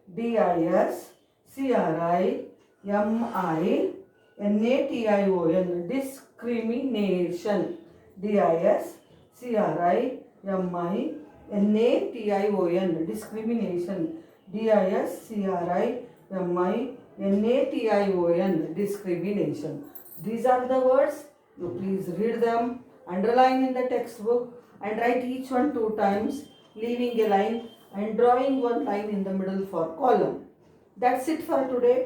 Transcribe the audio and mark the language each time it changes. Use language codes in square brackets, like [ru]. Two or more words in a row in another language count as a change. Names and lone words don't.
[en] D-I-S-C-R-I-M-I-N-A-T-I-O-N, discrimination. D-I-S-C-R-I-M-I-N-A-T-I-O-N, discrimination. D-I-S-C-R-I-M-I-N-A-T-I-O-N, discrimination. These are the words. You please read them, underline in the textbook, and write each one 2 times, leaving a line and drawing one line in the middle for column. That's it for today.